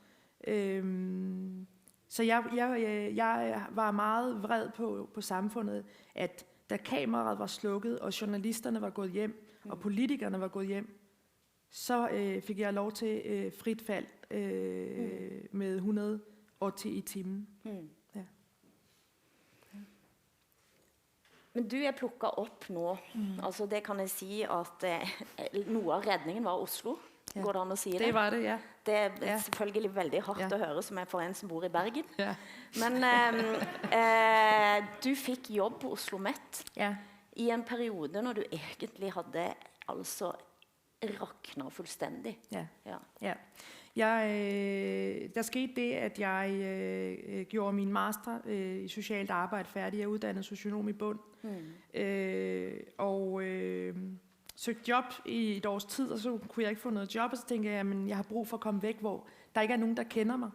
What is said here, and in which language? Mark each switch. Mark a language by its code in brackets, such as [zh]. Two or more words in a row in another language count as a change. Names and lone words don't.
[da] Så jeg var meget vred på samfundet, at da kameraet var slukket, og journalisterne var gået hjem, og politikerne var gået hjem, så fik jeg lov til frit fald med 180 i timen. Ja. [no] Men du plukket op nu. [da] Altså det kan jeg sige, [no] at noe av redningen var Oslo. Ja. [da] Går det an at sige det? [no] Det var det, ja. Det er selvfølgelig veldig hardt at høre, som for en som bor i Bergen. Ja. [da] Men du fik jobb på Oslo Met i en periode, når du egentlig havde altså raknet fuldstændig. Ja. Der skete det, at jeg gjorde min master i socialt arbejde færdig. Jeg er uddannet socionom i bund. Og søgte job i et års tid, og så kunne jeg ikke få noget job, og så tænkte jeg, at jeg har brug for at komme væk, hvor der ikke er nogen, der kender mig.